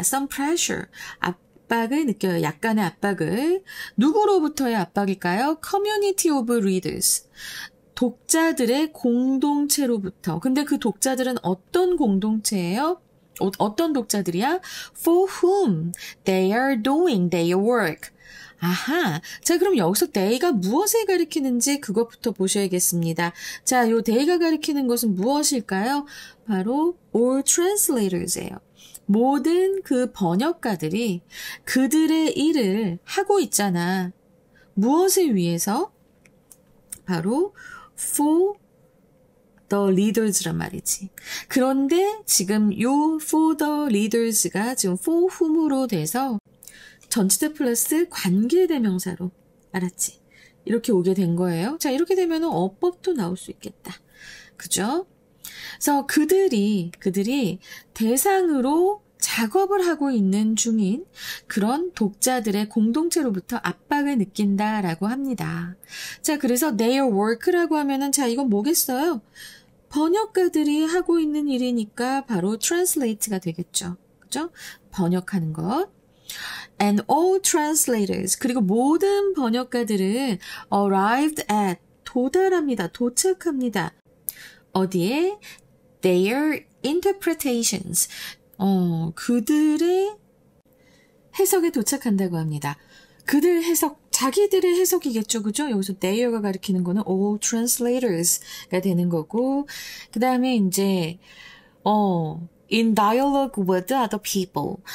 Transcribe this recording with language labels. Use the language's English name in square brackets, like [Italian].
[English] Some pressure, [Korean] 압박을 느껴요. 약간의 압박을. 누구로부터의 압박일까요? [English] Community of readers. [Korean] 독자들의 공동체로부터. 근데 그 독자들은 어떤 공동체예요? 어떤 독자들이야? [English] For whom they are doing their work. 아하. [Korean] 자, 그럼 여기서 they가 무엇을 가리키는지 그것부터 보셔야겠습니다. 자, 요 they가 가리키는 것은 무엇일까요? 바로 [English] all translators [Korean] 예요. 모든 그 번역가들이 그들의 일을 하고 있잖아. 무엇을 위해서? 바로 [English] for the leaders란 [Korean] 말이지. 그런데 지금 요 [English] for the leaders [Korean] 가 지금 [English] for whom [Korean] 으로 돼서 전치대 플러스 관계대명사로 알았지? 이렇게 오게 된 거예요. 자, 이렇게 되면 어법도 나올 수 있겠다. 그죠? 그래서 그들이 대상으로 작업을 하고 있는 중인 그런 독자들의 공동체로부터 압박을 느낀다라고 합니다. 자, 그래서 [English] their work [Korean] 라고 하면은 자, 이건 뭐겠어요? 번역가들이 하고 있는 일이니까 바로 translate가 되겠죠. 그죠? 번역하는 것. [English] And all translators, [Korean] 그리고 모든 번역가들은 [English] arrived at, [Korean] 도착합니다. 어디에? [English] Their interpretations, [Korean] 그들의 해석에 도착한다고 합니다. 그들 해석, 자기들의 해석이겠죠. 그죠? 여기서 they가 가리키는 거는 [English] all translators [Korean] 가 되는 거고, 그 다음에 이제, [English] in dialogue with other people.